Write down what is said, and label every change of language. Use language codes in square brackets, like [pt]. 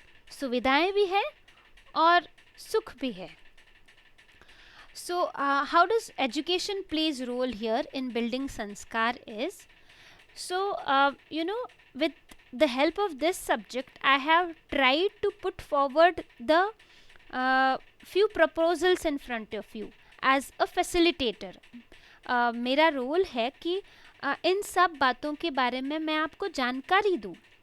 [hi] सुविधाएं भी हैं और सुख भी है. [en] So how does education plays role here in building sanskar is, so you know, with the help of this subject I have tried to put forward the few proposals in front of you as a facilitator. [hi] मेरा role है कि इन सब बातों के बारे में मैं आपको जानकारी दूँ.